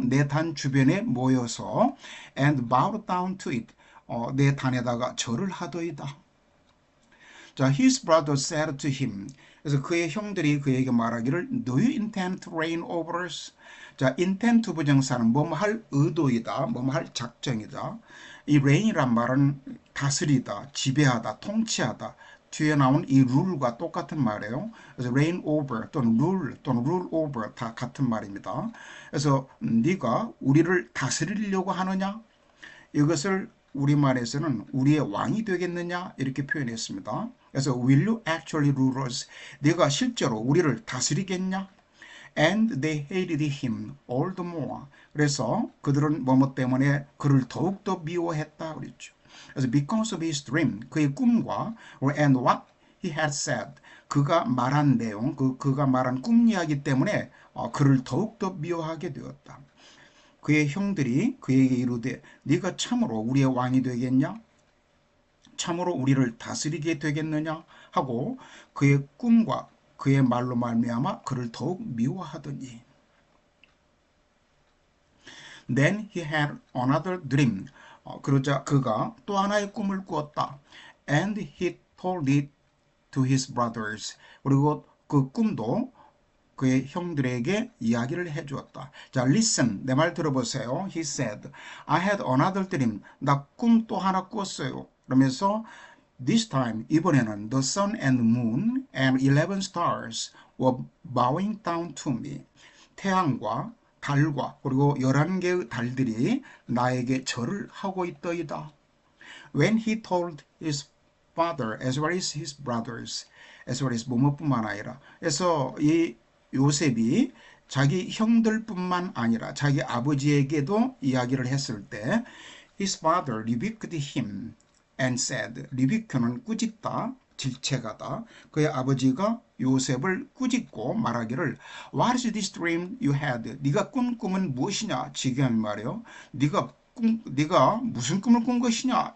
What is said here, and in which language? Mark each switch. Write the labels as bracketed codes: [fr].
[ko] 내 단 주변에 모여서 [en] and bowed down to it. [ko] 내 단에다가 절을 하더이다. [en] 자, his brother said to him. [ko] 그래서 그의 형들이 그에게 말하기를 [en] Do you intend to reign over us? [ko] 자, intend to 부정사는 뭐뭐 할 의도이다, 뭐뭐 할 작정이다. 이 reign이란 말은 다스리다, 지배하다, 통치하다. 뒤에 나온 이 rule과 똑같은 말이에요. 그래서 reign over 또는 rule over 다 같은 말입니다. 그래서 네가 우리를 다스리려고 하느냐? 이것을 우리말에서는 우리의 왕이 되겠느냐 이렇게 표현했습니다. 그래서 [en] will you actually rule us? [ko] 네가 실제로 우리를 다스리겠냐? [en] And they hated him all the more. [ko] 그래서 그들은 뭐뭐 때문에 그를 더욱더 미워했다 그랬죠. 그래서 [en] because of his dream, [ko] 그의 꿈과 [en] and what he had said, [ko] 그가 말한 내용, 그가 말한 꿈 이야기 때문에 그를 더욱더 미워하게 되었다. 그의 형들이 그에게 이르되 네가 참으로 우리의 왕이 되겠냐? 참으로 우리를 다스리게 되겠느냐? 하고 그의 꿈과 그의 말로 말미암아 그를 더욱 미워하더니 [en] Then he had another dream. [ko] 그러자 그가 또 하나의 꿈을 꾸었다. [en] And he told it to his brothers. [ko] 그리고 그 꿈도 그의 형들에게 이야기를 해주었다. 자, listen, 내 말 들어보세요. [en] He said, I had another dream. [ko] 나 꿈 또 하나 꿨어요. 그러면서 [en] this time, [ko] 이번에는 [en] the sun and moon and 11 stars were bowing down to me. [ko] 태양과 달과 그리고 11개의 달들이 나에게 절을 하고 있더이다. [en] When he told his father as well as his brothers, as well as [ko] 뭐뭐뿐만 아니라 그래서 이 요셉이 자기 형들뿐만 아니라 자기 아버지에게도 이야기를 했을 때 [en] his father rebuked him and said, [ko] 리비큐는 꾸짖다, 질책하다. 그의 아버지가 요셉을 꾸짖고 말하기를 [en] What is this dream you had? [ko] 네가 꾼 꿈은 무엇이냐? 지금 말이요. 네가 무슨 꿈을 꾼 것이냐?